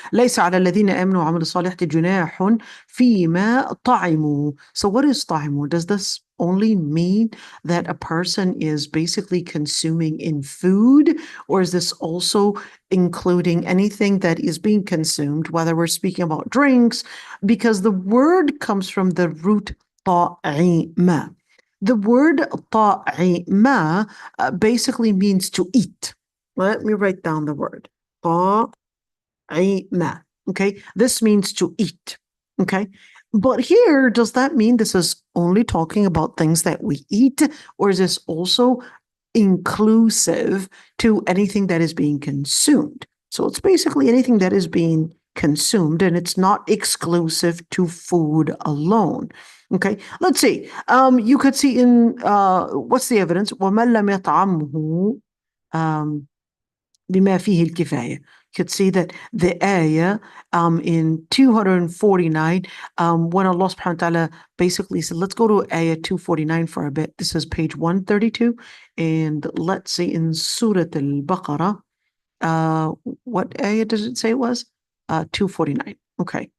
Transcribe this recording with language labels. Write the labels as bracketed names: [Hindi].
[Arabic] ليس على الذين آمنوا وعملوا الصالحات جناح فيما طعموا. [English] So what is طعموا? Does this only mean that a person is basically consuming in food, or is this also including anything that is being consumed, whether we're speaking about drinks? Because the word comes from the root طعِمَ. The word طعِمَ basically means to eat. Let me write down the word. طعِمَ. Okay, this means to eat. Okay, but here, does that mean this is only talking about things that we eat, or is this also inclusive to anything that is being consumed? So it's basically anything that is being consumed, and it's not exclusive to food alone. Okay, let's see. You could see in what's the evidence? [Arabic] وَمَنْ لَمْ يَطْعَمْهُ بما فيه الكفاية. [English] You could see that the ayah in 249, when Allah subhanahu wa ta'ala basically said, let's go to ayah 249 for a bit. This is page 132. And let's see in Surah al-Baqarah, what ayah does it say it was? 249. Okay.